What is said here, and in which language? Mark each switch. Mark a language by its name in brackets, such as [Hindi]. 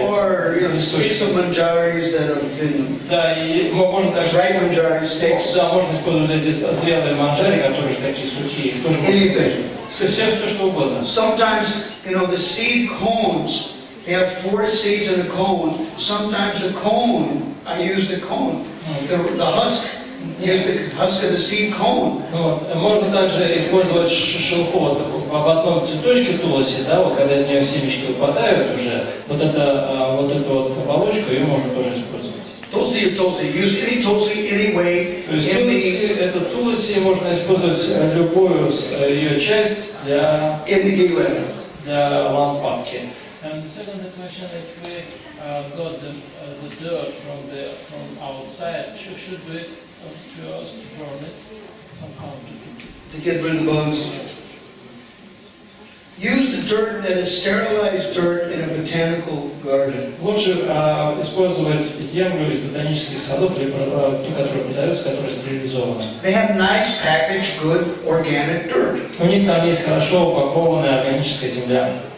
[English] Or, you know, sticks of manjaris that have been [Russian] Да, и можно также. [English] ripe manjari sticks. [Russian] Да, можно использовать эти зрелые манджари, которые же такие сухие. Их тоже можно. [English] Anything. [Russian] Все, что угодно. [English] Sometimes, you know, the seed cones, they have 4 seeds in the cone. Sometimes the cone, I use the cone. The husk, use the husk of the seed cone. [Russian] Вот. Можно также использовать шелкот в одном цветочке тулоси, да, вот когда из нее семечки выпадают уже, вот эту вот оболочку ее можно тоже использовать. [English] Tulsi is tulsi. Use any tulsi any way. [Russian] То есть это тулоси можно использовать любую ее часть для лампадки. [English] And the second question, if we got the dirt from outside, should we first burn it somehow to get rid of the bugs. Use the dirt that is sterilized dirt in a botanical garden. [Russian] Лучше использовать землю из ботанических садов, которые продаются, которые стерилизованы. [English] They have nice packaged, good organic dirt. [Russian] У них там есть хорошо упакованная органическая земля.